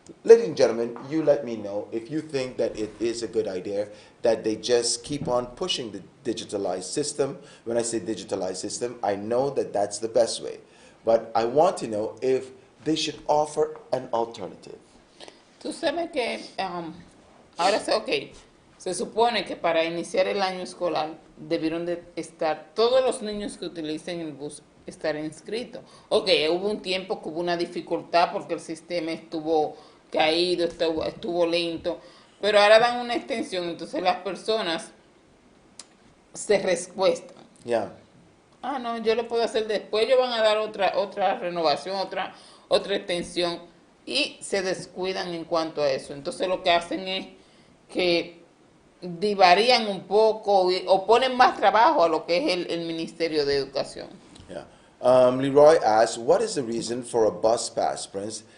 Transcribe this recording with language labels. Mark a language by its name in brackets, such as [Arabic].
[English] Ladies and gentlemen, you let me know if you think that it is a good idea that they just keep on pushing the digitalized system. When I say digitalized system, I know that that's the best way. But I want to know if they should offer an alternative. [Spanish] Tú sabes que ahora se supone que para iniciar el año escolar debieron de estar todos los niños que utilicen el bus estar inscritos. Ok, hubo un tiempo que hubo una dificultad porque el sistema estuvo caído, estuvo lento, pero ahora dan una extensión, entonces las personas se respuestan. [English] Yeah. [Spanish] No, yo lo puedo hacer después, ellos van a dar otra renovación, otra extensión, y se descuidan en cuanto a eso. Entonces lo que hacen es que divarían un poco o ponen más trabajo a lo que es el Ministerio de Educación. [English] Yeah. Leroy asks, what is the reason for a bus pass, Prince?